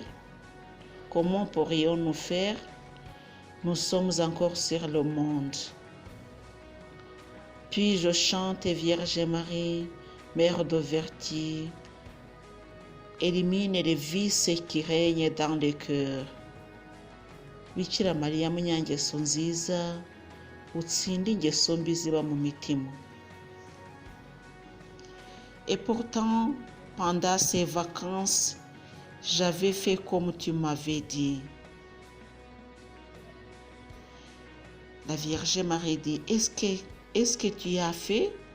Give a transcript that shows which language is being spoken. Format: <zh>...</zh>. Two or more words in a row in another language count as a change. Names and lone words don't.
<fr>Comment pourrions-nous faire? Nous sommes encore sur le monde. Puis je chante Vierge Marie, Mère de vertu, élimine les vices qui règnent dans le cœur.</fr> <rw>Bikira Mariya munyangeso nziza, utsinde ingeso mbi ziba mu mitima.</rw> <fr>Et pourtant, pendant ces vacances, j'avais fait comme tu m'avais dit. La Vierge Marie dit, est-ce que tu as fait?</fr>